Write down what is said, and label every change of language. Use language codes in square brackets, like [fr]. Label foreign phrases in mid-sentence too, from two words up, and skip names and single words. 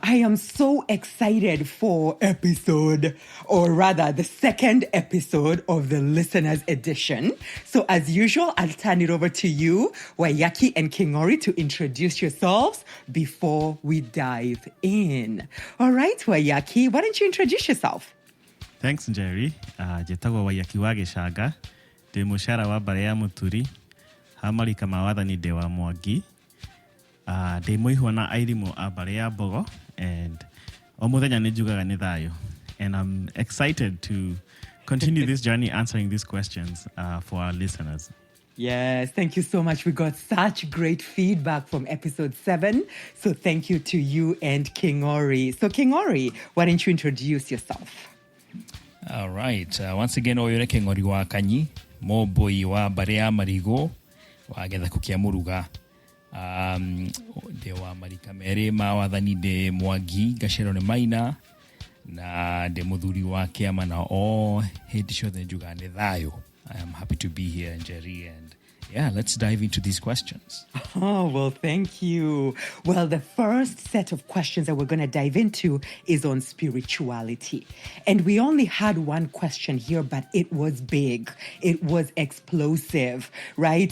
[en] I am so excited for the second episode of the listeners edition. So as usual, I'll turn it over to you, Wayaki and Kingori, to introduce yourselves before we dive in. All right, Wayaki, why don't you introduce yourself? Thanks, Jerry. [ki] Jetagwa Wayaki wa Gĩchanga, ndĩ mũcara wa mbare ya Mũturi, hamarika mawathani ndĩ wa Mwangi. Ndĩ mũihwo na airimũ a mbare ya Mbogo, and o mũthenya nĩ njugaga nĩ thayũ. [en] And I'm excited to continue this journey answering these questions for our listeners. Yes, thank you so much. We got such great feedback from episode 7. So thank you to you and King Ori. So King Ori, why don't you introduce yourself? All right. Once again, [ki] oyore King Ori wa Kanyi, mo boy wa mbare ya Marigo, wa Gĩthako kĩa Mũruga. Ndĩ wa marika merĩ ma wathani ndĩ Mwangi Gacĩro nĩ Maina, na ndĩ mũthuri wa kĩama na o hĩndĩ ciothe njugaga nĩ thayũ. [en] I am happy to be here, Jerry, and yeah, let's dive into these questions. Oh, well, thank you. Well, the first set of questions that we're going to dive into is on spirituality. And we only had one question here, but it was big. It was explosive, right?